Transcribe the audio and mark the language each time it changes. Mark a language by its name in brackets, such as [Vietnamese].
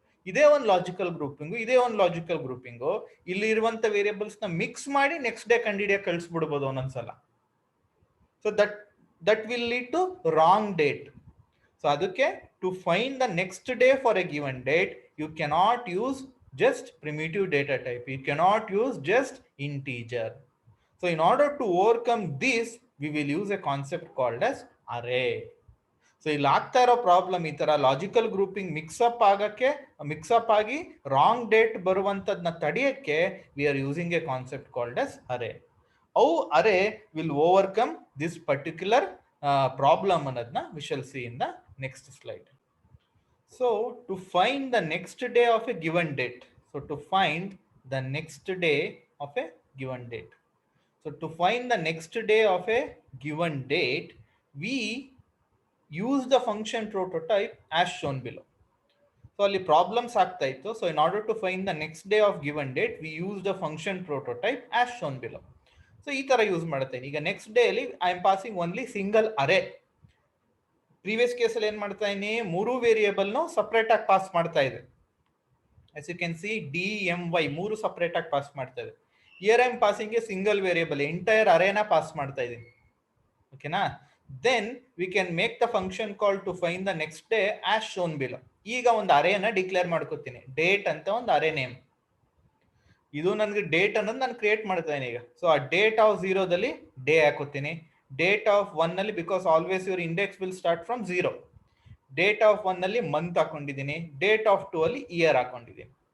[Kannada] ಇದೇ ಒಂದು ಲಾಜಿಕಲ್ ಗ್ರೂಪಿಂಗು, ಇದೇ ಒಂದು ಲಾಜಿಕಲ್ ಗ್ರೂಪಿಂಗು, ಇಲ್ಲಿ ಇರುವಂತ ವೇರಿಯೇಬಲ್ಸ್ ನ ಮಿಕ್ಸ್ ಮಾಡಿ ನೆಕ್ಸ್ಟ್ ಡೇ ಕಂಡಿಡಿಯ ಕಳಿಸ್ಬಿಡ್ಬೋದು ಒಂದೊಂದ್ಸಲ. [English] So that will lead to wrong date. So ಅದಕ್ಕೆ to find the next day for a given date you cannot use just primitive data type, you cannot use just integer. So in order to overcome this we will use a concept called as array. [Kannada] So ಇಲ್ಲಿ ಆಗ್ತಾ ಇರೋ problem ಈ ತರ logical grouping mix-up ಆಗಿ wrong date ಬರುವಂತದ್ನ ತಡೆಯಕ್ಕೆ [English] We are using a concept called as array. How array will overcome this particular problem ಅನ್ನೋದನ್ನ we shall see in the next slide. So to find the next day of a given date, so to find the next day of a given date. So to find the next day of a given date, we use the function prototype as shown below. So [Kannada] ಅಲ್ಲಿ problems ಆಗ್ತಾ ಇತ್ತು. [English] So in order to find the next day of given date we use the function prototype as shown below. [Kannada] So ಈ ತರ use ಮಾಡುತ್ತೇನೆ. ಈಗ next day ಅಲ್ಲಿ [English] I am passing only single array. [Kannada] Previous ಕೇಸಲ್ಲಿ ಏನ್ ಮಾಡ್ತಾ ಇದೀನಿ, ಮೂರು ವೇರಿಯೇಬಲ್ ನು ಸಪರೇಟ್ ಆಗಿ ಪಾಸ್ ಮಾಡ್ತಾ ಇದೆ. [English] as you can see [Kannada] d m y ಮೂರು ಸಪರೇಟ್ ಆಗಿ ಪಾಸ್ ಮಾಡ್ತಾ ಇದೆ. [English] here I am passing a single variable, [Kannada] entire ಅರೇನ pass ಮಾಡ್ತಾ ಇದ್ದೀನಿ. ಓಕೆನಾ? [English] then we can make the function call to find the next day as shown below. [Kannada] ಈಗ ಒಂದು ಅರೇನ declare ಮಾಡ್ಕೊತೀನಿ, ಡೇಟ್ ಅಂತ ಒಂದು ಅರೇ ನೇಮ್. ಇದು ನನಗೆ ಡೇಟ್ ಅನ್ನೋದು ನಾನು ಕ್ರಿಯೇಟ್ ಮಾಡ್ತಾ ಇದೀನಿ ಈಗ. ಸೊ ಆ ಡೇಟ್ ಆಫ್ 0 ದಲ್ಲಿ ಡೇ ಹಾಕೋತೀನಿ, ಡೇಟ್ ಆಫ್ 1 ನಲ್ಲಿ [English] because always your index will start from 0, [Kannada] date of 1 ನಲ್ಲಿ ಮಂತ್ ಹಾಕೊಂಡಿದ್ದೀನಿ, ಡೇಟ್ ಆಫ್ 2 ಅಲ್ಲಿ ಇಯರ್ ಹಾಕೊಂಡಿದ್ದೀನಿ.